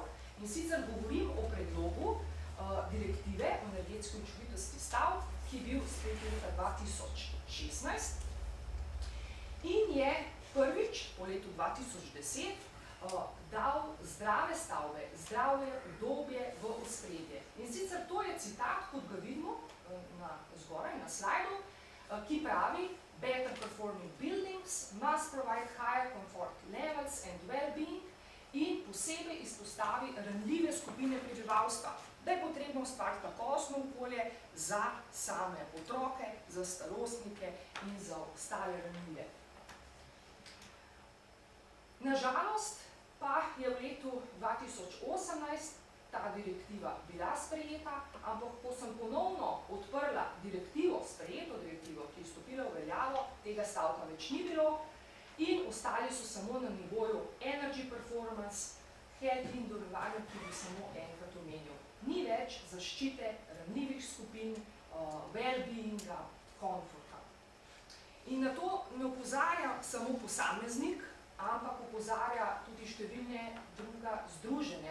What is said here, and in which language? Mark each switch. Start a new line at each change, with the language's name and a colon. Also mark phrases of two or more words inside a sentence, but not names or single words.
Slovenian: In sicer govorim o predlogu direktive o energetski učinkovitosti stavb, ki je bil sprejet leta 2016 in je prvič po letu 2010 dal zdrave stavbe, zdravje, udobje v ospredje. In sicer to je citat, kot ga vidimo zgoraj na slajdu, ki pravi:
English: Better performing buildings must provide higher comfort levels and well-being
Slovenian: in posebej izpostavi ranljive skupine prebivalstva, da je potrebno ustvariti kakovostno okolje za same otroke, za starostnike in za ostale ranljive. Na žalost pa je v letu 2018 ta direktiva bila sprejeta, ampak ko sem ponovno odprla sprejeto direktivo, ki je stopila v veljavo, tega stavka več ni bilo in ostali so samo na nivoju
English: energy performance,
Slovenian: health in delovanja, ki bi samo enkrat omenil. Ni več zaščite ranljivih skupin, well-beinga, komforta. In na to ne opozarja samo posameznik, ampak opozarja tudi številne druga združenja,